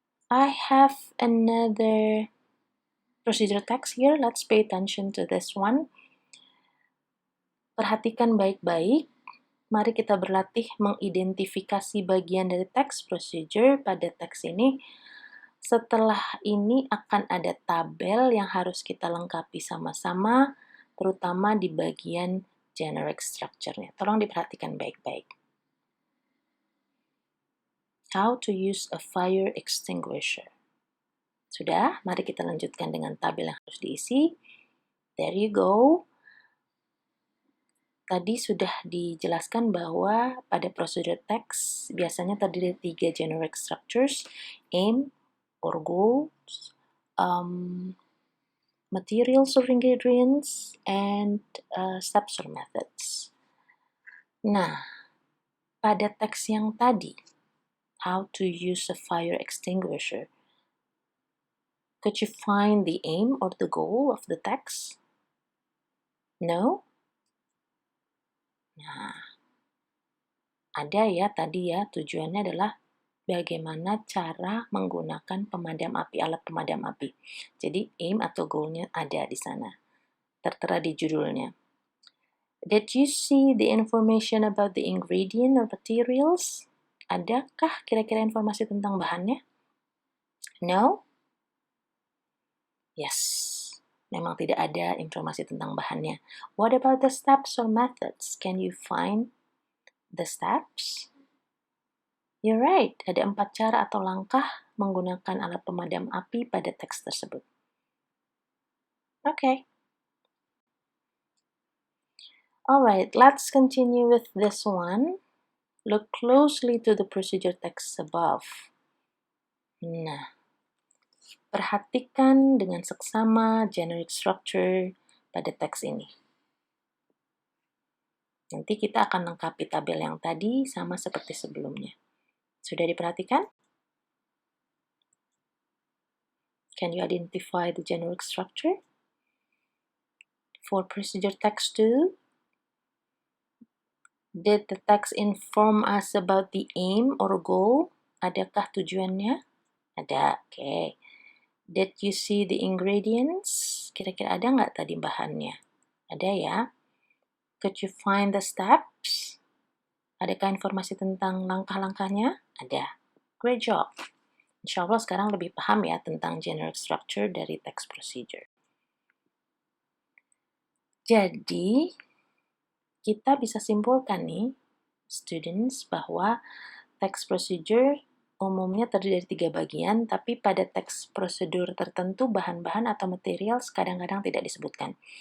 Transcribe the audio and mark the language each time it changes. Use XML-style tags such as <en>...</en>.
<en>I have another procedure text here. Let's pay attention to this one.</en> <id>Perhatikan baik-baik. Mari kita berlatih mengidentifikasi bagian dari text procedure pada teks ini. Setelah ini akan ada tabel yang harus kita lengkapi sama-sama, terutama di bagian generic structure-nya. Tolong diperhatikan baik-baik.</id> <en>How to use a fire extinguisher.</en> <id>Sudah, mari kita lanjutkan dengan tabel yang harus diisi.</id> <en>There you go.</en> <id>Tadi sudah dijelaskan bahwa pada prosedur text biasanya terdiri dari 3 generic structures,</id> <en>aim or goals, materials or ingredients, and steps or methods.</en> <id>Nah, pada teks yang tadi,</id> <en>how to use a fire extinguisher, could you find the aim or the goal of the text? No?</en> <id>Nah, ada ya tadi ya, tujuannya adalah bagaimana cara menggunakan pemadam api, alat pemadam api. Jadi aim atau goal-nya ada di sana, tertera di judulnya.</id> <en>Did you see the information about the ingredient or materials?</en> <id>Adakah kira-kira informasi tentang bahannya? No? Yes, memang tidak ada informasi tentang bahannya.</id> <en>What about the steps or methods? Can you find the steps? You're right,</en> <id>ada 4 cara atau langkah menggunakan alat pemadam api pada teks tersebut.</id> <en>Okay. Alright, let's continue with this one. Look closely to the procedure text above.</en> <id>Nah, perhatikan dengan seksama generic structure pada teks ini. Nanti kita akan lengkapi tabel yang tadi sama seperti sebelumnya. Sudah diperhatikan?</id> <en>Can you identify the generic structure? For procedure text 2, did the text inform us about the aim or goal?</en> <id>Adakah tujuannya? Ada, oke.</id> <en>Okay. Did you see the ingredients?</en> <id>Kira-kira ada nggak tadi bahannya? Ada ya.</id> <en>Could you find the steps?</en> <id>Adakah informasi tentang langkah-langkahnya? Ada.</id> <en>Great job.</en> <id>Insya Allah sekarang lebih paham ya tentang generic structure dari text procedure. Jadi, kita bisa simpulkan nih, students, bahwa text procedure umumnya terdiri dari 3 bagian, tapi pada teks prosedur tertentu bahan-bahan atau materials kadang-kadang tidak disebutkan.</id>